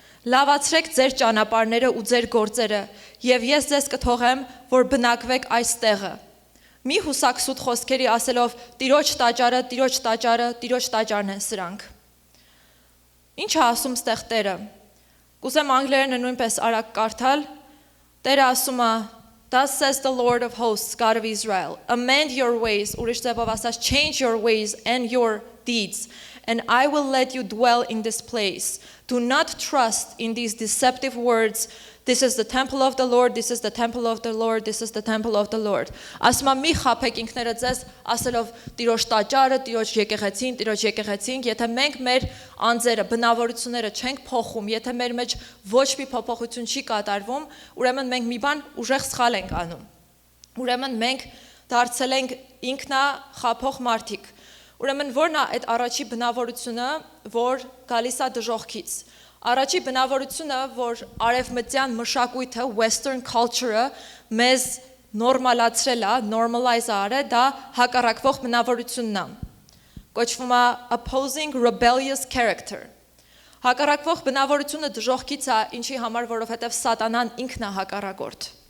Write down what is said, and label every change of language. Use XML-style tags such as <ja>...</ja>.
<hy>լավացրեք ձեր ճանապարհները ու ձեր գործերը, եւ ես ձեզ կթողեմ, որ բնակվեք այս տեղը։ Մի հուսակ սուտ խոսքերի ասելով Տիրոջ տաճարը, Տիրոջ տաճարը, Տիրոջ տաճարն են սրանք։ Ինչ է ասում ստեղ Տերը։ Կուզեմ անգլերենը նույնպես արագ կարդալ։ Տերը ասում է</hy> <en>Thus says the Lord of hosts, God of Israel, amend your ways,</en> <hy>ուրիշ ձևով ասած,</hy> <en>change your ways and your deeds, and I will let you dwell in this place. Do not trust in these deceptive words. This is the temple of the Lord, this is the temple of the Lord, this is the temple of the Lord.</en> <hy>Ասում եմ մի խաբեք ինքներդ ձեզ, ասելով Տիրոջ տաճարը, Տիրոջ եկեղեցին, եթե մենք մեր անձերը, բնավորությունները չենք փոխում, եթե մեր մեջ ոչ մի փոփոխություն չի կատարվում, ուրեմն մենք մի բան ուժեղ սխալ ենք անում։ Ուրեմն մենք դարձել ենք ինքնախաբող մարդիկ։ Ուրեմն որն է այդ առաջի բնավորությունը, որ գալիս է դժոխքից։ Առաջի բնավորությունը, որ արևմտյան մշակույթը, western culture-ը մեզ նորմալացրել է, normalize արել, դա հակառակվող բնավորությունն է։ Կոչվում է</hy> <en>opposing rebellious character։</en> <hy>Հակառակվող բնավորությունը դժոխքից է, ինչի համար, որովհետև սատանան ինքն է հակառակորդ։</hy>